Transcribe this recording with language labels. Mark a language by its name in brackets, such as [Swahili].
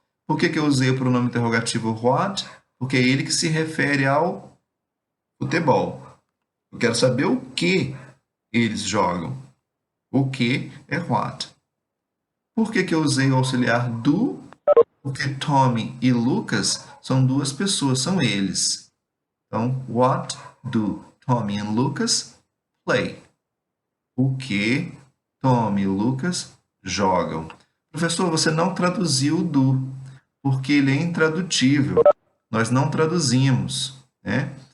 [Portuguese] Por que eu usei o pronome interrogativo what? Porque é ele que se refere ao futebol. Eu quero saber o que eles jogam. O que é what. Por que eu usei o auxiliar do? Porque Tommy e Lucas são duas pessoas, são eles. [English] Então, what do Tommy and Lucas play? [Portuguese] O que Tommy e Lucas jogam? Professor, você não traduziu o do, porque ele é intradutível. Nós não traduzimos, né?